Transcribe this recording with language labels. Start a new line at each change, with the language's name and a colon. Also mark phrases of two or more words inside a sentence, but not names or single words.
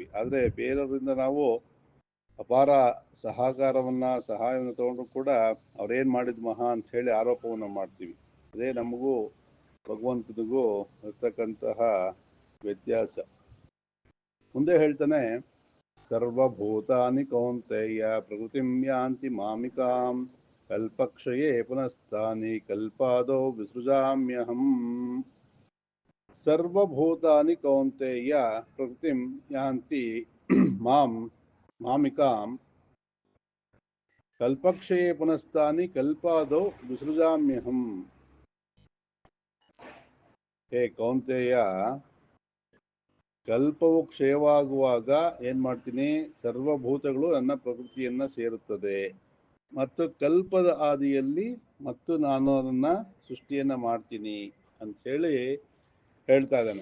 Kannada: ಆದ್ರೆ ಬೇರೆಯವರಿಂದ ನಾವು ಅಪಾರ ಸಹಾಯವನ್ನು ತಗೊಂಡ್ರು ಕೂಡ ಅವ್ರೇನ್ ಮಾಡಿದ್ ಮಹಾ ಅಂತ ಹೇಳಿ ಆರೋಪವನ್ನ ಮಾಡ್ತೀವಿ. ಅದೇ ನಮಗೂ ಭಗವಂತನಿಗೂ ಇರ್ತಕ್ಕಂತಹ ವ್ಯತ್ಯಾಸ. ಮುಂದೆ ಹೇಳ್ತಾನೆ,
Sanskrit: ಸರ್ವಭೂತಾನಿ ಕೌಂತೆಯ ಪ್ರಕೃತಿಂ ಯಾಂತಿ ಮಾಮಿಕಾಂ ಕಲ್ಪಕ್ಷಯೇ ಪುನಸ್ತಾನಿ ಕಲ್ಪಾದೋ ವಿಸೃಜಾಮ್ಯಹಂ. ಸರ್ವಭೂತಾನಿ ಕೌಂತೆಯ ಪ್ರಕೃತಿಂ ಯಾಂತಿ ಮಾಮಿಕಾಂ ಕಲ್ಪಕ್ಷಯೇ ಪುನಸ್ತಾನಿ ಕಲ್ಪಾದೌ ವಿಸೃಜಾಮ್ಯಹಂ.
Kannada: ಹೇ ಕೌಂತೆಯ, ಕಲ್ಪವು ಕ್ಷಯವಾಗುವಾಗ ಏನ್ ಮಾಡ್ತೀನಿ, ಸರ್ವಭೂತಗಳು ನನ್ನ ಪ್ರಕೃತಿಯನ್ನ ಸೇರುತ್ತದೆ ಮತ್ತು ಕಲ್ಪದ ಆದಿಯಲ್ಲಿ ಮತ್ತು ನಾನು ಅದನ್ನ ಸೃಷ್ಟಿಯನ್ನ ಮಾಡ್ತೀನಿ ಅಂತ ಹೇಳಿ ಹೇಳ್ತಾ ಇದ್ದಾನೆ.